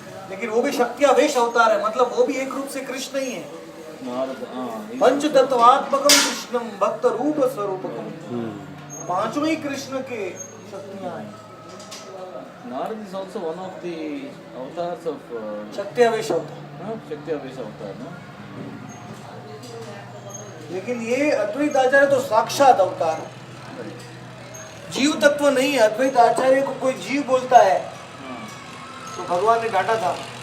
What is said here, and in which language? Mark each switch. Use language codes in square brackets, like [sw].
[hi] लेकिन वो भी शक्त्यावेश अवतार है, मतलब वो भी एक रूप से कृष्ण ही है। [en] Narada, [sa] पंच तत्वात्मकम कृष्णम भक्त रूप स्वरूपकम, [hi] पांचों ही कृष्ण के शक्तियां हैं। [en] Narada is also one of the avatars of [hi] शक्त्यावेश अवतार, [en] Shakti-Avesh avatar, no? [hi] लेकिन ये अद्वैत आचार्य तो साक्षात अवतार है, जीव तत्व नहीं है। अद्वैत आचार्य को कोई जीव बोलता है तो भगवान ने डांटा था।